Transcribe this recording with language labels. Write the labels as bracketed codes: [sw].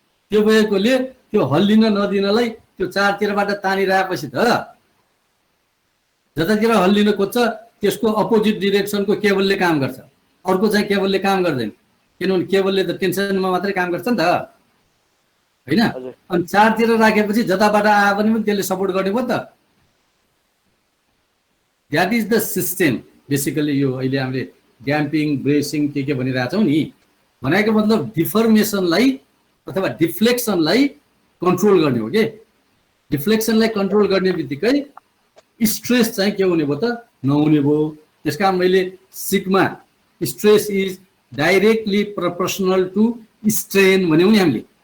[ne] त्यो भएकोले त्यो हल्लिन नदिनलाई त्यो चारतिरबाट तानिरहेपछि त जतातिर हल्लिन खोज्छ त्यसको अपोजिट डिरेक्सनको केबलले काम गर्छ, अर्को चाहिँ केबलले काम गर्दैन। किनभने केबलले त टेन्सनमा मात्रै काम गर्छ नि त हैन। अनि चारतिर राखेपछि जताबाट आए पनि त्यसले सपोर्ट गर्ने भयो त। [en] That is the system basically. [ne] यो अहिले हामीले ड्याम्पिङ, ब्रेसिङ के भनिरहेछौँ नि, भनेको मतलब डिफर्मेसनलाई अथवा डिफ्लेक्सनलाई कन्ट्रोल गर्ने हो के। डिफ्लेक्सनलाई कन्ट्रोल गर्ने बित्तिकै स्ट्रेस चाहिँ के हुने भयो त? नहुने भयो। त्यसका मैले [en] sigma stress is directly proportional to strain [ne] भन्यौँ नि हामीले।